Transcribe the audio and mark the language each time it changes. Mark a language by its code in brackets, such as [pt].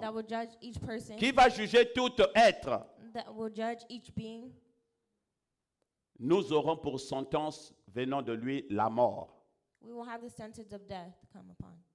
[en] that will judge each person, [fr] qui va juger tout être. [en] that will judge each being, [fr] Nous aurons pour sentence venant de lui la mort. [en] we will have the sentence of death come upon.